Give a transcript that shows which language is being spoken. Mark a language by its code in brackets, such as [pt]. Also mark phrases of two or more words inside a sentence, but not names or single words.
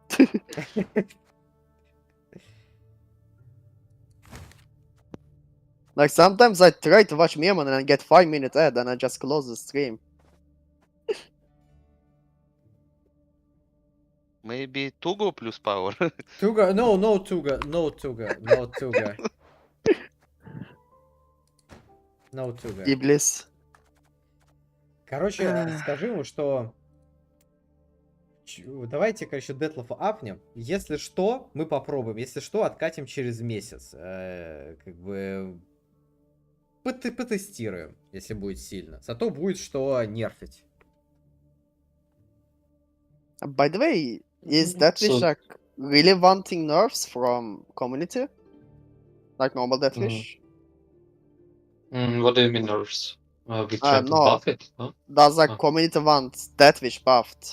[en] Like sometimes I try to watch Miamon and I get 5-minute ad and I just close the stream. Maybe Tugo plus power. Tuga, no Tuga, no Tuga, no Tuga. No Tuga. Iblis. [ru] Короче, скажи ему, что... Давайте, короче, Детлофа апнем. Если что, мы попробуем. Если что, откатим через месяц. Как бы... Потестируем, если будет сильно. Зато будет что нерфить. [en] By the way, is Deathwish So- like really wanting nerfs from community? Like normal Deathwish? What do you mean nerfs? We try to no. buff it, huh? Does like Oh. community want Deathwish buffed?